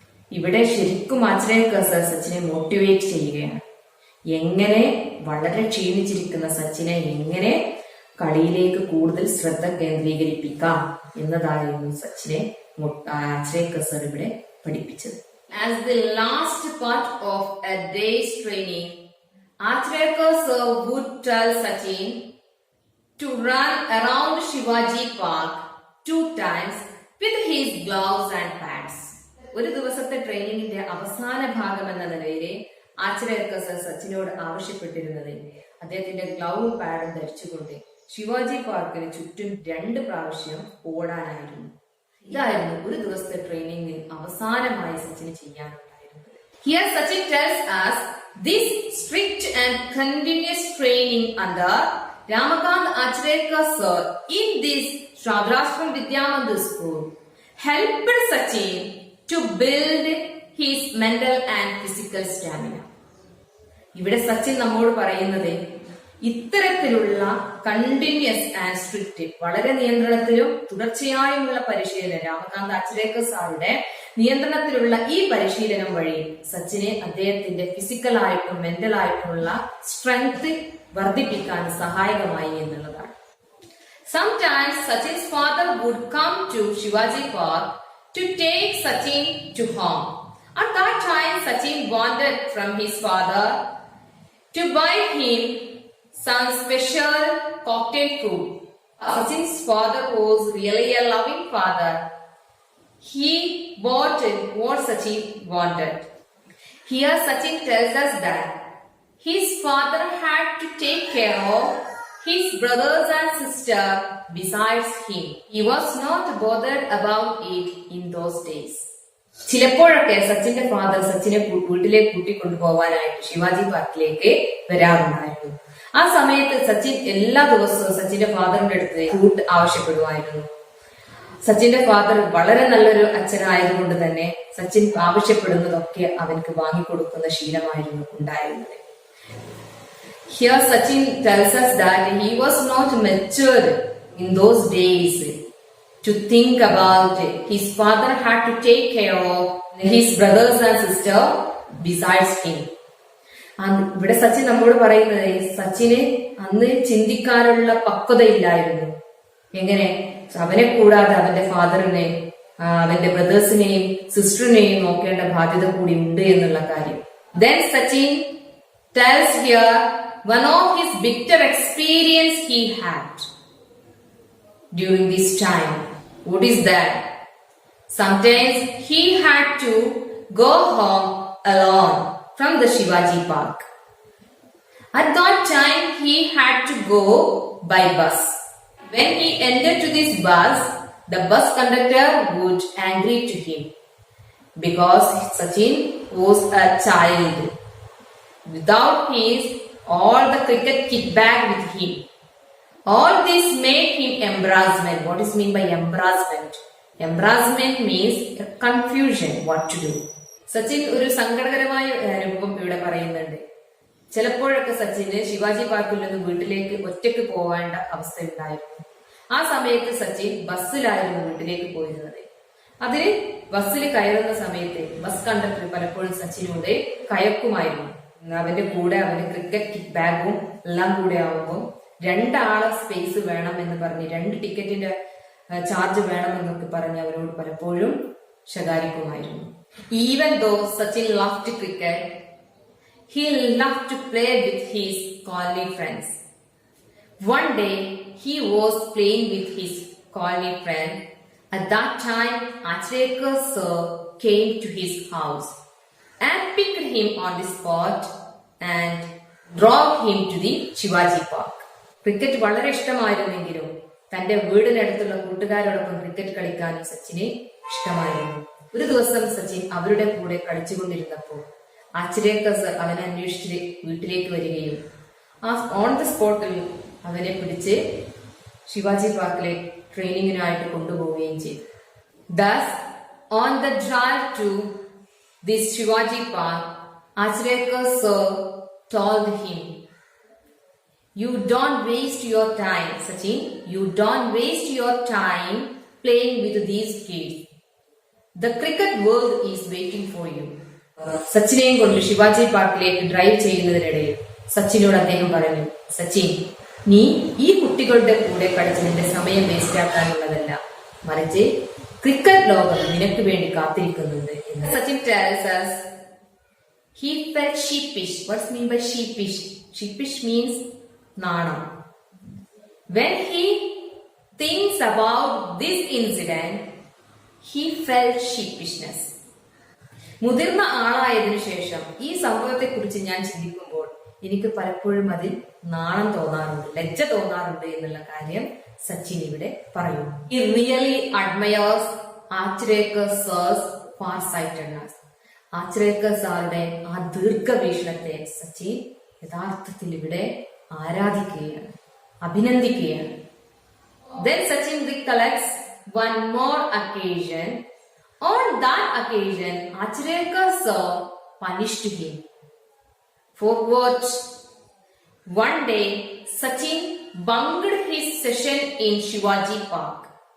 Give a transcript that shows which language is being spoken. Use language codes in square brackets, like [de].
[ml] ഇവിടെ ശരിക്കും ആച്രേക്കർ സർ സച്ചിനെ മോട്ടിവേറ്റ് ചെയ്യുകയാണ്. എങ്ങനെ വളരെ ക്ഷീണിച്ചിരിക്കുന്ന സച്ചിനെ എങ്ങനെ കളിയിലേക്ക് കൂടുതൽ ശ്രദ്ധ കേന്ദ്രീകരിപ്പിക്കാം എന്നതായിരുന്നു സച്ചിനെ ആച്രേക്കർ സർ ഇവിടെ പഠിപ്പിച്ചത്. [en] As the last part of a day's training, Achrekar sir would tell Sachin to run around Shivaji Park 2 times with his gloves and pads. [ml] ഒരു ദിവസത്തെ ട്രെയിനിങ്ങിന്റെ അവസാന ഭാഗം എന്ന നിലയിൽ ആച്രേക്കർ സർ സച്ചിനോട് ആവശ്യപ്പെട്ടിരുന്നത് അദ്ദേഹത്തിന്റെ ഗ്ലൗവും പാഡും ധരിച്ചുകൊണ്ട് ശിവാജി പാർക്കിന് ചുറ്റും 2 പ്രാവശ്യം ഓടാനായിരുന്നു. ഇതായിരുന്നു ഒരു ദിവസത്തെ ട്രെയിനിങ്ങിൽ അവസാനമായി സച്ചിന് ചെയ്യാനുണ്ടായിരുന്നത്. [en] Here Sachin tells us this strict and continuous training under Ramakant Acharya sir in this Shadrashram Vidya Mandir school helped Sachin to build his mental and physical stamina. [ml] ഇവിടെ സച്ചിൻ നമ്മോട് പറയുന്നത് ഇത്തരത്തിലുള്ള [en] continuous and strict, [ml] വളരെ നിയന്ത്രണത്തിലും തുടർച്ചയായുമുള്ള പരിശീലനം, രാമകാന്ത് അച്രേക്കർ സാറുടെ നിയന്ത്രണത്തിലുള്ള ഈ പരിശീലനം വഴി സച്ചിനെ അദ്ദേഹത്തിന്റെ ഫിസിക്കൽ ആയിട്ടും മെന്റൽ ആയിട്ടുമുള്ള സ്ട്രെങ്ത് വർദ്ധിപ്പിക്കാൻ സഹായകമായി എന്നുള്ളതാണ്. [en] Sometimes Sachin's father would come to Shivaji Park to take Sachin to home. At that time, Sachin wanted from his father to buy him some special cocktail food. Sachin's father was really a loving father. He bought what Sachin wanted. Here Sachin tells us that his father had to take care of his brothers and sisters besides him. He was not bothered about it in those days. [ml] ചിലപ്പോഴൊക്കെ സച്ചിന്റെ father സച്ചിനെ വീട്ടിലേക്ക് കൂട്ടിക്കൊണ്ടുപോകാനായിട്ട് ശിവാജി പാർക്കിലേക്ക് വരാറുണ്ടായിരുന്നു. ആ സമയത്ത് സച്ചിൻ എല്ലാ ദിവസവും സച്ചിന്റെ ഫാദറിന്റെ അടുത്ത് ഫുഡ് ആവശ്യപ്പെടുമായിരുന്നു. സച്ചിന്റെ ഫാദർ വളരെ നല്ലൊരു അച്ഛനായതുകൊണ്ട് തന്നെ സച്ചിൻ ആവശ്യപ്പെടുന്നതൊക്കെ അവനക്ക് വാങ്ങിക്കൊടുക്കുന്ന ശീലമായിരുന്നു ഉണ്ടായിരുന്നത്. [en] Here Sachin tells us that he was not matured in those days to think about it. His father had to take care of his brothers and sisters besides him. [ml] ഇവിടെ സച്ചിൻ നമ്മോട് പറയുന്നത് സച്ചിന് അന്ന് ചിന്തിക്കാനുള്ള പക്വതയില്ലായിരുന്നു. എങ്ങനെ അവനെ കൂടാതെ അവന്റെ ഫാദറിനെ, അവന്റെ ബ്രദേഴ്സിനെയും സിസ്റ്ററിനെയും നോക്കേണ്ട ബാധ്യത കൂടി ഉണ്ട് എന്നുള്ള കാര്യം. [en] Then Sachin tells here one of his bitter experience he had during this time. What is that? Sometimes he had to go home alone from the Shivaji Park. At that time he had to go by bus. When he entered to this bus, the bus conductor would angry to him because Sachin was a child without his all the cricket kit bag with him. All this made him embarrassment. What is mean by embarrassment? Embarrassment means a confusion what to do. [ml] Sachin ഒരു സങ്കടകരമായ അനുഭവം ഇവിടെ പറയുന്നുണ്ട്. ചിലപ്പോഴൊക്കെ സച്ചിന് ശിവാജി പാർക്കിൽ നിന്ന് വീട്ടിലേക്ക് ഒറ്റയ്ക്ക് പോവേണ്ട അവസ്ഥ ഉണ്ടായിരുന്നു. ആ സമയത്ത് സച്ചിൻ ബസ്സിലായിരുന്നു വീട്ടിലേക്ക് പോയിരുന്നത്. അതിന് ബസ്സിൽ കയറുന്ന സമയത്ത് ബസ് കണ്ടക്ടർ പലപ്പോഴും സച്ചിനോട് കയക്കുമായിരുന്നു. അവന്റെ കൂടെ അവന്റെ ക്രിക്കറ്റ് കിറ്റ് ബാഗും എല്ലാം കൂടെ ആവുമ്പോൾ 2 ആളെ സ്പേസ് വേണം എന്ന് പറഞ്ഞ് 2 ടിക്കറ്റിന്റെ ചാർജ് വേണമെന്നൊക്കെ പറഞ്ഞ് അവരോട് പലപ്പോഴും ശകാരിക്കുമായിരുന്നു. [en] Even though Sachin loved cricket, he loved to play with his colony friends. One day he was playing with his colony friend. At that time, Acharya sir came to his house and picked him on the spot and drove him to the Shivaji Park. [ml] Cricket വളരെ ഇഷ്ടമായിരുന്നെങ്കിലും തന്റെ വീടിനടുത്തുള്ള കൂട്ടുകാരോടൊപ്പം cricket കളിക്കാനും സച്ചിന് ഇഷ്ടമായിരുന്നു. ഒരു ദിവസം സച്ചിൻ അവരുടെ കൂടെ കളിച്ചുകൊണ്ടിരുന്നപ്പോൾ ആചരേക്കർ സർ അവനെ അന്വേഷിച്ച് വീട്ടിലേക്ക് വരികയും [en] on the സ്പോട്ടിൽ [ml] അവനെ പിടിച്ച് ശിവാജി പാർക്കിലെ ട്രെയിനിങ്ങിനായിട്ട് കൊണ്ടുപോവുകയും ചെയ്തു. [en] Thus, on the drive to this Shivaji Park, Acharya sir told him, "You don't waste your time, Sachin. You don't waste your time playing with these kids. The cricket world is waiting for you." [ml] സച്ചിനെയും കൊണ്ട് ശിവാജി പാർക്കിലേക്ക് drive ചെയ്യുന്നതിനിടയിൽ സച്ചിനോട് അദ്ദേഹം പറഞ്ഞു, "സച്ചിൻ, നീ ഈ കുട്ടികളുടെ കൂടെ കളിച്ച് നിന്റെ സമയം വേസ്റ്റ് ആക്കാനുള്ളതല്ല, മറിച്ച് ക്രിക്കറ്റ് ലോകം നിനക്ക് വേണ്ടി കാത്തിരിക്കുന്നുണ്ട്." [en] Sachin tells us he felt sheepish. What's mean by sheepish? Sheepish means നാണം. When he thinks about this incident, he felt sheepishness. [ml] മുതിർന്ന ആളായതിനു ശേഷം ഈ സംഭവത്തെ കുറിച്ച് ഞാൻ ചിന്തിക്കുമ്പോൾ എനിക്ക് പലപ്പോഴും അതിൽ നാണം തോന്നാറുണ്ട്, ലജ്ജ തോന്നാറുണ്ട് എന്നുള്ള കാര്യം സച്ചിൻ ഇവിടെ പറയുന്നു. [en] He really admires Achrekar sir's far-sightedness. [ml] ആച്രേക്കർ സാറുടെ ആ ദീർഘവീക്ഷണത്തെ സച്ചിൻ യഥാർത്ഥത്തിൽ ഇവിടെ ആരാധിക്കുകയാണ്, അഭിനന്ദിക്കുകയാണ്. [en] Then Sachin recollects one more occasion. On that occasion, Achrekar sir punished him. For what? One day, Sachin bunked his session in Shivaji Park.